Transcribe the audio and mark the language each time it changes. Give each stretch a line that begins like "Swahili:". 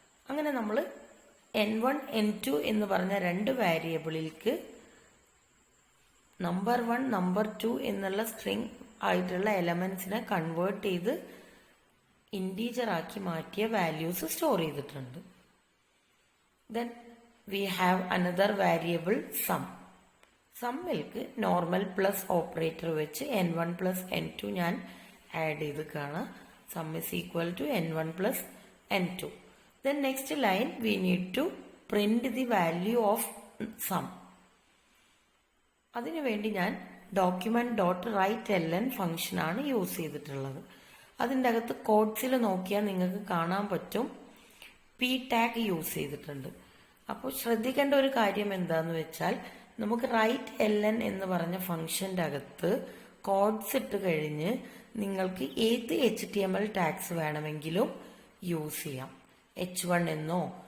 Malayalam: അങ്ങനെ നമ്മൾ n1 n2 എന്ന് പറഞ്ഞ 2 വാരിയബിളിലേക്ക് നമ്പർ 1 നമ്പർ 2 എന്നുള്ള സ്ട്രിങ് ആയിട്ടുള്ള എലമെന്റ്സിനെ കൺവേർട്ട് ചെയ്ത് ഇൻറ്റീജർ ആക്കി മാറ്റിയ വാല്യൂസ് സ്റ്റോർ ചെയ്തിട്ടുണ്ട്.
English: Then we have another variable sum.
Malayalam: സമ്മിൽക്ക് normal plus operator വെച്ച് n1 പ്ലസ് n2 ഞാൻ ആഡ് ചെയ്ത് കാണാം.
English: Sum is equal to n1 plus n2. Then next line we need to print the value of sum.
Malayalam: അതിനുവേണ്ടി ഞാൻ document dot right ln function ആണ് use ചെയ്തിട്ടുള്ളത്. അതിൻ്റെ അകത്ത് കോഡ്സിൽ നോക്കിയാൽ നിങ്ങൾക്ക് കാണാൻ പറ്റും P ടാഗ് യൂസ് ചെയ്തിട്ടുണ്ട്. അപ്പോൾ ശ്രദ്ധിക്കേണ്ട ഒരു കാര്യം എന്താന്ന് വെച്ചാൽ നമുക്ക് റൈറ്റ് ln എന്ന് പറഞ്ഞ ഫംഗ്ഷന്റെ അകത്ത് കോഡ്സ് ഇട്ട് കഴിഞ്ഞ് നിങ്ങൾക്ക് ഏത് HTML ടാഗ്സ് വേണമെങ്കിലും യൂസ് ചെയ്യാം. H1 എന്നോ